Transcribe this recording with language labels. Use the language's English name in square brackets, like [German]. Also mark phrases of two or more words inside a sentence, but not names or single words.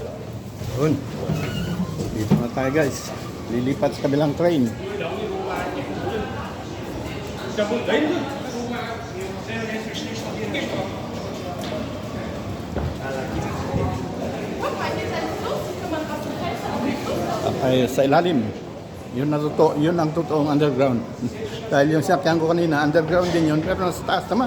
[Filipino] Yun. Dito na tayo guys. Lilipat sa kabilang train. [Vietnamese] trong một đấy nữa [Filipino] Ay, sa ilalim. Yun ang totoong underground. Dahil yung sinakyan ko kanina, underground din yun, pero nasa taas naman.